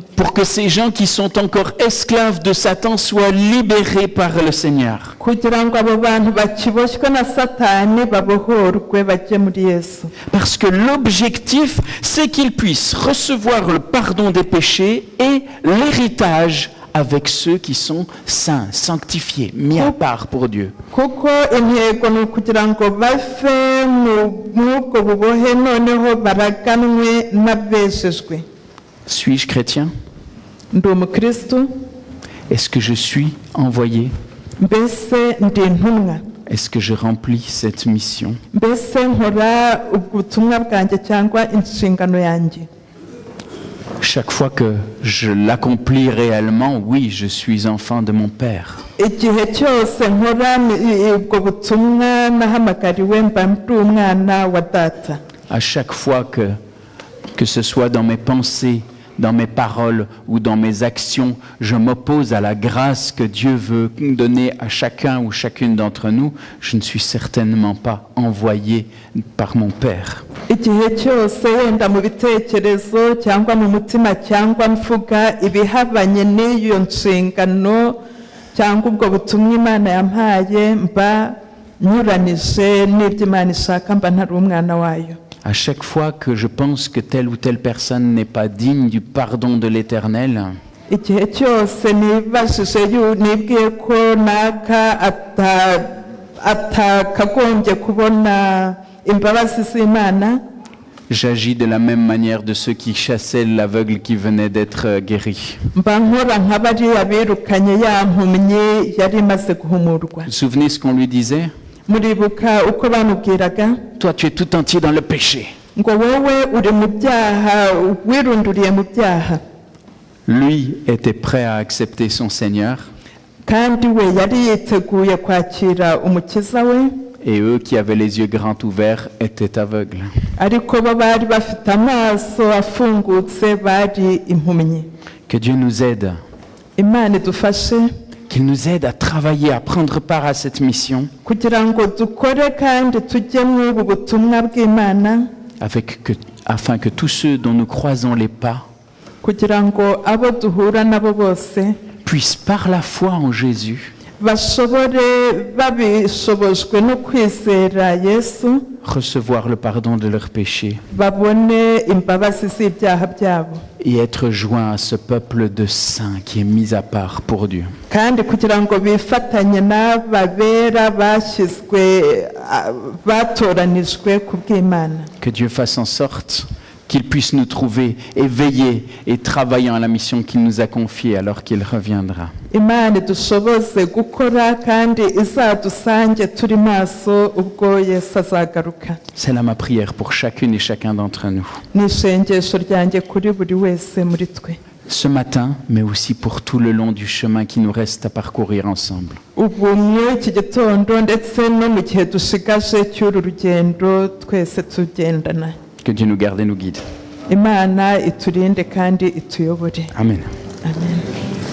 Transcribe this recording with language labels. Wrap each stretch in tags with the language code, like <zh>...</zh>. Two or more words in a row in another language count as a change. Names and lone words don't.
<fr>Pour que ces gens qui sont encore esclaves de Satan soient libérés par le Seigneur.</fr> <rw>kugira ngo abo bantu bakiboshywe na satani babohorwe bajye muri Yesu.</rw> <fr>Parce que l'objectif, c'est qu'ils puissent recevoir le pardon des péchés et l'héritage avec ceux qui sont saints, sanctifiés, mis à part pour Dieu.</fr> <rw>kuko intego ni ukugira ngo bave mw'ubwo bubohe noneho baraganwe n'abejejwe.</rw> <fr>Suis-je chrétien?</fr> <rw>ndi umukristo?</rw> <fr>Est-ce que je suis envoyé?</fr> <rw>mbese ndi intumwa?</rw> <fr>Est-ce que je remplis cette mission?</fr> <rw>mbese nkora ubutumwa bwanjye cyangwa inshingano yanjye?</rw> <fr>Chaque fois que je l'accomplis réellement, oui, je suis enfant de mon Père.</fr> <rw>igihe cyose nkora ubwo butumwa nahamagariwe mba ndi umwana wa data.</rw> <fr>À chaque fois que ce soit dans mes pensées, dans mes paroles ou dans mes actions, je m'oppose à la grâce que Dieu veut donner à chacun ou chacune d'entre nous, je ne suis certainement pas envoyé par mon Père.</fr> <rw>igihe cyose wenda mu bitekerezo cyangwa mu mutima cyangwa mvuga ibihabanye n'iyo nshingano cyangwa ubwo butumwa imana yampaye mba nyuranije n'ibyo imana ishaka, mba ntari umwana wayo.</rw> <fr>À chaque fois que je pense que telle ou telle personne n'est pas digne du pardon de l'Éternel,</fr> <rw>igihe cyose nibwiye ko naka atakagombye kubona imbabazi z'imana,</rw> <fr>j'agis de la même manière de ceux qui chassaient l'aveugle qui venait d'être guéri.</fr> <rw>mba nkora nka bariya birukanye ya mpumyi yari imaze guhumurwa.</rw> <fr>Vous vous souvenez ce qu'on lui disait?</fr> <rw>muribuka uko bamubwiraga?</rw> <fr>Toi, tu es tout entier dans le péché.</fr> <rw>ngo wowe uri mu byaha, wirunduriye mu byaha.</rw> <fr>Lui était prêt à accepter son Seigneur,</fr> <rw>kandi we yari yiteguye kwakira umukiza we,</rw> <fr>et eux qui avaient les yeux grands ouverts étaient aveugles.</fr> <rw>ariko bo bari bafite amaso afungutse bari impumyi.</rw> <fr>Que Dieu nous aide,</fr> <rw>imana idufashe</rw> <fr>qu'il nous aide à travailler, à prendre part à cette mission,</fr> <rw>kugira ngo dukore kandi tujye mu ubu butumwa bw'imana,</rw> <fr>afin que tous ceux dont nous croisons les pas</fr> <rw>kugira ngo abo duhura nabo bose</rw> <fr>puissent par la foi en Jésus</fr> <rw>bashobore babishobojwe no kwizera Yesu</rw> <fr>recevoir le pardon de leurs péchés</fr> <rw>babone imbabazi z'ibyaha byabo,</rw> <fr>et être joints à ce peuple de saints qui est mis à part pour Dieu.</fr> <rw>kandi kugira ngo bifatanye n'ababera batoranijwe ku bw'Imana.</rw> <fr>Que Dieu fasse en sorte qu'il puisse nous trouver éveillés et travaillant à la mission qu'il nous a confiée alors qu'il reviendra.</fr> <rw>Imana idushoboze gukora kandi izadusange turi maso ubwo Yesu azagaruka.</rw> <fr>C'est là ma prière pour chacune et chacun d'entre nous.</fr> <rw>Ni isengesho ryanjye kuri buri wese muri twe.</rw> <fr>ce matin, mais aussi pour tout le long du chemin qui nous reste à parcourir ensemble.</fr> <rw>ubu muri iki gitondo ndetse no mu gihe dushigaje cy'uru rugendo twese tugendana.</rw> <fr>Que Dieu nous garde et nous guide.</fr> <rw>Imana iturinde kandi ituyobore.</rw> <fr>Amen.</fr> <rw>Amen.</rw>